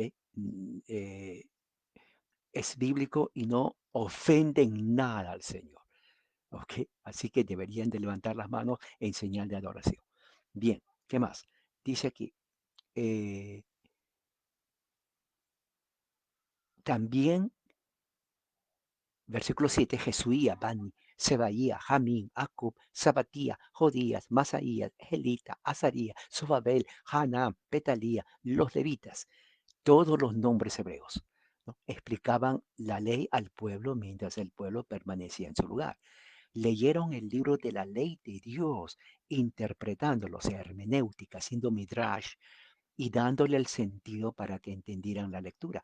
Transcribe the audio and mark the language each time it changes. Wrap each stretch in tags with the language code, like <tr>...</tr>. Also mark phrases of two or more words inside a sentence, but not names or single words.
<es>Mm, es bíblico y no ofenden nada al Señor, ¿ok? Así que deberían de levantar las manos en señal de adoración. Bien, ¿qué más? Dice aquí, eh, también versículo 7, Jesuía, Bani, Sebaía, Jamín, Acub, Sabatía, Jodías, Masaías, Gelita, Azaría, Sobabel, Hanán, Petalía, los levitas, todos los nombres hebreos, ¿no? Explicaban la ley al pueblo mientras el pueblo permanecía en su lugar. Leyeron el libro de la ley de Dios, interpretándolo, o sea, hermenéutica, haciendo midrash y dándole el sentido para que entendieran la lectura.</es>